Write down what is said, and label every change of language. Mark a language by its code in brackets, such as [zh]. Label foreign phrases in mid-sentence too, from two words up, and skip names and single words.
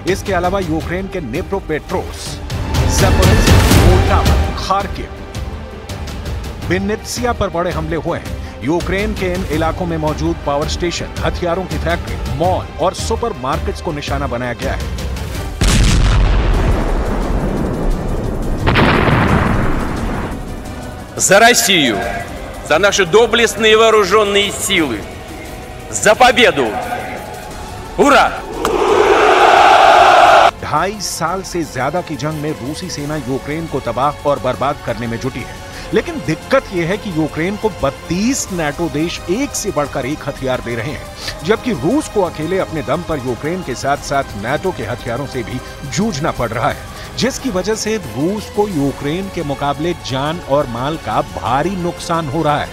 [hi] इसके अलावा यूक्रेन के निप्रोपेट्रोव्स्क, ज़ापोरिज़्या, खार्किव, विनित्सिया पर बड़े हमले हुए हैं। यूक्रेन के इन इलाकों में मौजूद पावर स्टेशन, हथियारों की फैक्ट्री, मॉल और सुपरमार्केट्स को निशाना बनाया गया है। [ru] За Россию, за наши доблестные вооруженные силы, за победу! Ура! [hi] 2.5 साल से ज्यादा की जंग में रूसी सेना यूक्रेन को तबाह और बर्बाद करने में जुटी है, लेकिन दिक्कत यह है कि यूक्रेन को 32 नाटो देश एक से बढ़कर एक हथियार दे रहे हैं, जबकि रूस को अकेले अपने दम पर यूक्रेन के साथ साथ नाटो के हथियारों से भी जूझना पड़ रहा है, जिसकी वजह से रूस को यूक्रेन के मुकाबले जान और माल का भारी नुकसान हो रहा है।